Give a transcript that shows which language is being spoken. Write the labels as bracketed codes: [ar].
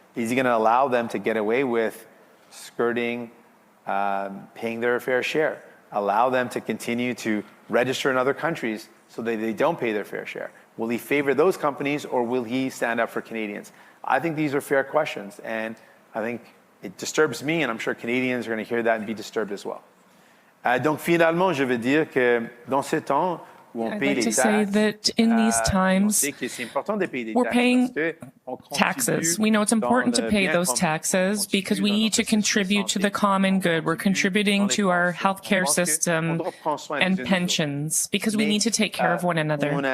[en] Is he going to allow them to get away with skirting, paying their fair share? Allow them to continue to register in other countries so that they don't pay their fair share? Will he favor those companies, or will he stand up for Canadians? I think these are fair questions, and I think it disturbs me, and I'm sure Canadians are going to hear that and be disturbed as well. [fr] Donc finalement, je veux dire que dans ce temps, [en] I'd like to say that in these times, we're paying taxes. We know it's important to pay those taxes because we need to contribute to the common good. We're contributing to our healthcare system and pensions because we need to take care of one another.